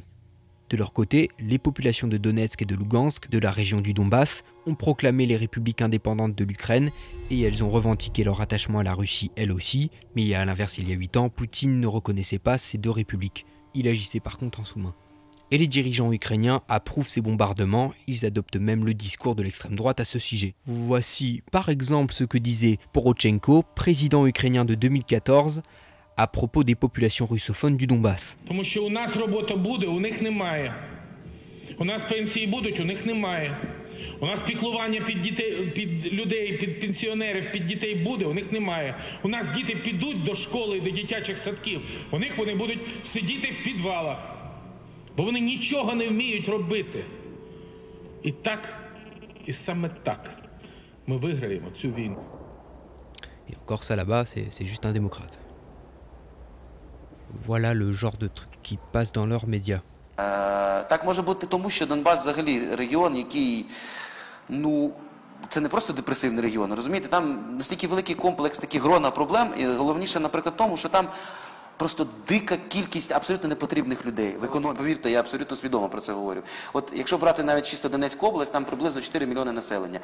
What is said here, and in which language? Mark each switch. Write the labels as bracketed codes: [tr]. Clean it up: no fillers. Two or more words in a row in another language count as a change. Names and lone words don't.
[fr] De leur côté, les populations de Donetsk et de Lugansk, de la région du Donbass, ont proclamé les républiques indépendantes de l'Ukraine et elles ont revendiqué leur attachement à la Russie elles aussi, mais à l'inverse il y a 8 ans, Poutine ne reconnaissait pas ces deux républiques. Il agissait par contre en sous-main. Et les dirigeants ukrainiens approuvent ces bombardements, ils adoptent même le discours de l'extrême droite à ce sujet. Voici par exemple ce que disait Porochenko, président ukrainien de 2014, à propos des populations russophones du Donbass. [uk] Тому що у нас робота буде, у них немає. У нас пенсії будуть, у них немає. У нас піклування під дітей, під людей, під пенсіонерів, під дітей буде, у них немає. У нас діти підуть до школи, до дитячих садків. У них вони будуть сидіти в підвалах. Бо вони нічого не вміють робити. І так, і саме так ми виграємо цю війну. [fr] Et encore ça là-bas, c'est juste un démocrate. Voilà le genre de truc qui passe dans leurs médias. [uk] Так може бути тому, що Донбас взагалі регіон, який, це не просто депресивний регіон, розумієте? Там настільки великий комплекс таких грона проблем, і головніше, наприклад, тому, що там просто дика кількість абсолютно непотрібних людей. В економіці, повірте, я абсолютно свідомо про це говорю. От якщо брати навіть чисто Донецьку область, там приблизно 4 мільйони населення.